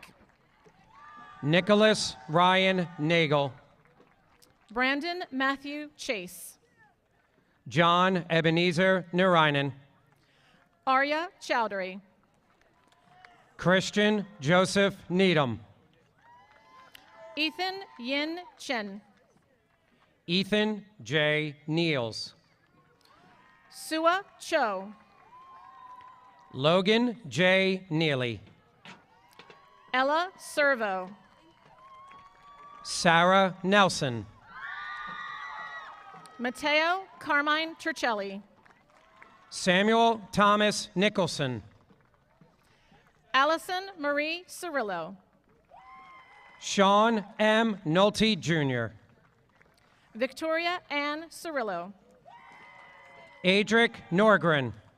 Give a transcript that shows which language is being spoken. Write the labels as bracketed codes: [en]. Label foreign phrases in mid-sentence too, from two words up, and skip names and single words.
[en] Nicholas Ryan Nagel. Brandon Matthew Chase. John Ebenezer Narainen. Arya Chowdhury. Christian Joseph Needham. Ethan Yin Chen. Ethan J. Niels. Sua Cho. Logan J. Neely. Ella Servo. Sarah Nelson. Matteo Carmine Turcelli. Samuel Thomas Nicholson. Allison Marie Cirillo. Sean M. Nolte, Jr. Victoria Ann Cirillo. Adric Norgren.